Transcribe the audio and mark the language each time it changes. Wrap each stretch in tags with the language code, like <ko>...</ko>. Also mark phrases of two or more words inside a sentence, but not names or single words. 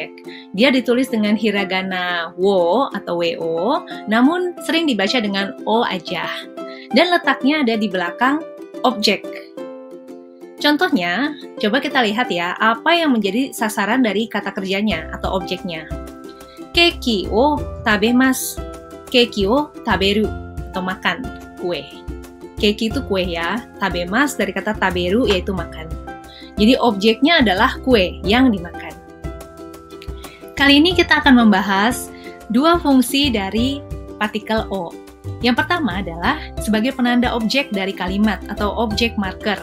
<id>Dia ditulis dengan hiragana wo atau wo, namun sering dibaca dengan O aja. Dan letaknya ada di belakang objek. Contohnya, coba kita lihat ya, apa yang menjadi sasaran dari kata kerjanya atau objeknya.</id> <ja>ケーキを食べます. ケーキを食べる</ja> <id>atau makan, kue. Keiki itu kue ya, tabemasu dari kata taberu yaitu makan. Jadi objeknya adalah kue yang dimakan. Kali ini kita akan membahas dua fungsi dari partikel O. Yang pertama adalah sebagai penanda objek dari kalimat atau objek marker.</id>